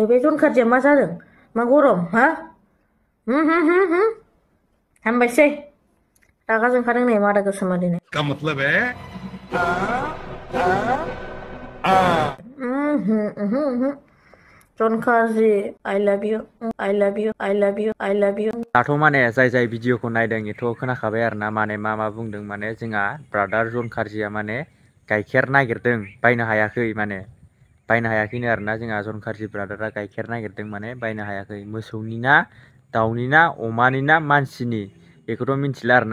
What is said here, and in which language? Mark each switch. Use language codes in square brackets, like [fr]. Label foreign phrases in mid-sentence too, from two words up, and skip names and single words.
[brx] बे जन खारजिया मा जादों? मा गरम? हा? हामबायसै। रागा जोंखादों नै मादा गोसोमा दिनै। [hi] का मतलब है [en] जन खारजि I love you। [brx] दाथ' माने जाय भिडिअखौ नायदों एथ' खोनाखाबाय आरोना माने मा बुंदों। माने जोंहा ब्रादार जन खारजिया माने गाइखेर नागिरदों, बायनो हायाखै। माने बायनो हायाखैनो आरोना जोंहा जन खारजि ब्रादारा गाइखेर नागिरदों, माने बायनो हायाखै। मोसौनि ना दाउनि ना अमानि ना मानसिनि बेखौथ' मिथिला आरोना।